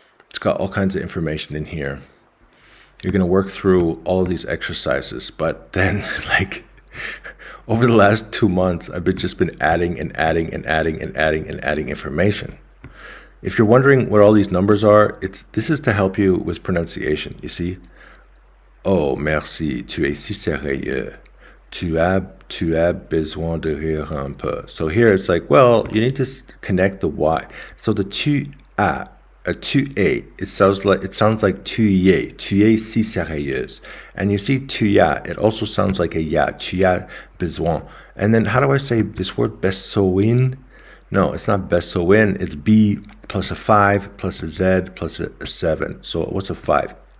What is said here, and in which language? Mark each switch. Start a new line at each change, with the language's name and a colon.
English: It's got all kinds of information in here. You're going to work through all of these exercises, but then like over the last 2 months, I've just been adding information. If you're wondering what all these numbers are, this is to help you with pronunciation. You see?
French: Oh, merci, tu es si sérieux. Tu as besoin de rire un peu.
English: So here it's like, well, you need to connect the Y. So the tu as, it sounds like
French: tu es si sérieuse.
English: And you see tu ya, it also sounds like a ya,
French: tu as besoin.
English: And then how do I say this word besoin? No, it's not besoin, it's B plus a 5 plus a Z plus a 7. So what's a 5?